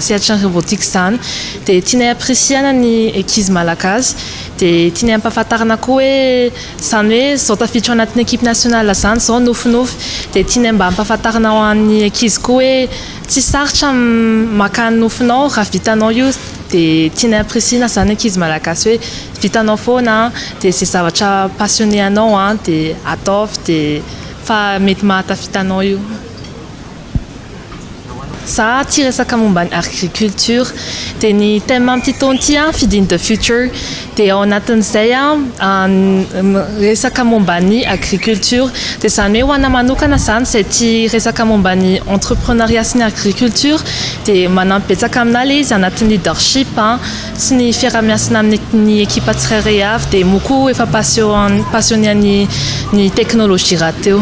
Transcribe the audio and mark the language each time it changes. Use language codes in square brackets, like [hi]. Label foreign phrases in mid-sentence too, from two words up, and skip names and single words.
[mg] sehatra ny robotika zany dia tianay appréciana ny ankizy malagasy dia tianay ampahafantarana koa hoe zany hoe zao tafiditra anatin'ny [fr] équipe nationale [mg] zany zao nofinofy dia tianay mba ampahafantarana ho an'ny ankizy koa hoe tsy sarotra maka ny nofinao raha vitanao io dia tianay appréciana zany ankizy malagasy hoe vitanao foana dia izay zavatra passionné anao dia ataovy dia fa mety mahatafitanao io. Za tia resaka momba ny agriculture dia ny thème amin'ity taona ity [en] feeding the future [mg] dia ao anatin'izay resaka momba ny agriculture dia zany hoe ho ana manokana zany izay tia resaka momba ny entrepreneuriat sy ny agriculture dia manampy betsaka aminà ilay izy anatin'ny leadership sy ny fiarah-miasina amin'ny ekipa tsirairay avy dia moa efa passionné ny teknôlôjia raha teo.